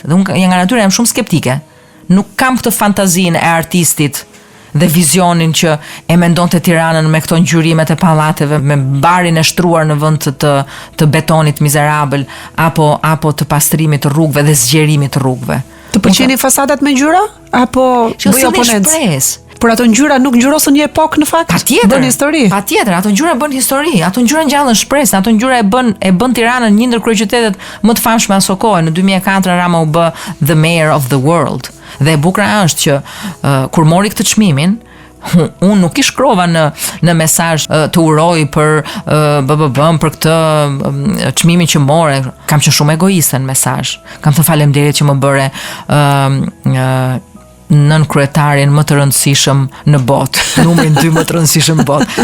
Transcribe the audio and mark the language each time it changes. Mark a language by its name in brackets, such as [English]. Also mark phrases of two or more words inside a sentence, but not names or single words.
[Albanian] Dhe unë nga natyra jam shumë skeptike. Nuk kam këtë fantazinë e artistit dhe vizionin që e mendonte Tiranën me këto ngjyrimet e pallateve, me barin e shtruar në vend të betonit mizerabël apo të pastrimit të rrugëve dhe zgjerimit të rrugëve. Të pëlqenin fasadat me ngjyra apo bëj oponencë? Por ato ngjyra nuk ngjyrosën një epokë në fakt. Bën histori. Patjetër, ato ngjyra bën histori, ato ngjyra ngjallën shpresë, ato ngjyra e bën Tiranën një ndër kryeqytetet më të famshme aso kohë. Në 2004 Rama u bë [English] the mayor of the world. [Albanian] Dhe e bukur është që kur mori këtë çmimin, unë nuk i shkrova në mesazh të uroj për për këtë çmimin që more. Kam qenë shumë egoiste në mesazh. Kam thënë faleminderit që më bëre nën kryetarin më të rëndësishëm në botë, numrin 2 më të rëndësishëm në botë.